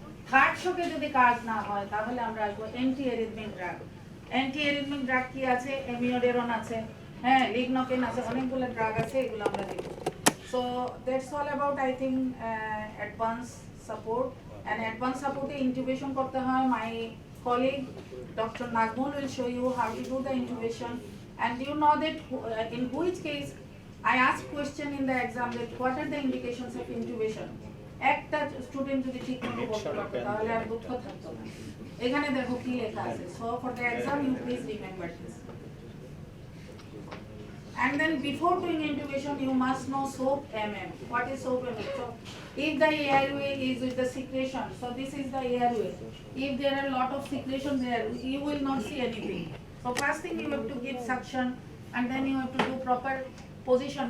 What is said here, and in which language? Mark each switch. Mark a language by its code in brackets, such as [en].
[bn] Third শকে যদি কাজ না হয় তাহলে আমরা আসবো anti arrhythmic drug. Anti arrhythmic drug কি আছে, এমিওডেরন আছে, হ্যাঁ লিগনোকেন আছে, অনেকগুলো ড্রাগ আছে, এগুলো আমরা দেব। [en] So that's all about I think advance support. [bn] And advance সাপোর্টে ইন্টিউবেশন করতে হয়। [en] My colleague Dr. Nagmul will show you how to do the intubation, and you know that in which case I ask question in the exam that what are the indications of intubation. [bn] একটা student যদি ঠিক মতো বলতে পারতো তাহলে আর দুঃখ থাকতো না। এখানে দেখো কি লেখা আছে। [en] So for the exam you please remember this. And then before doing intubation you must know SOAP MM. What is SOAP MM? So if the airway is with the secretion, so this is the airway. If there are a lot of secretion there, you will not see anything. So first thing you have to give suction, and then you have to do proper position.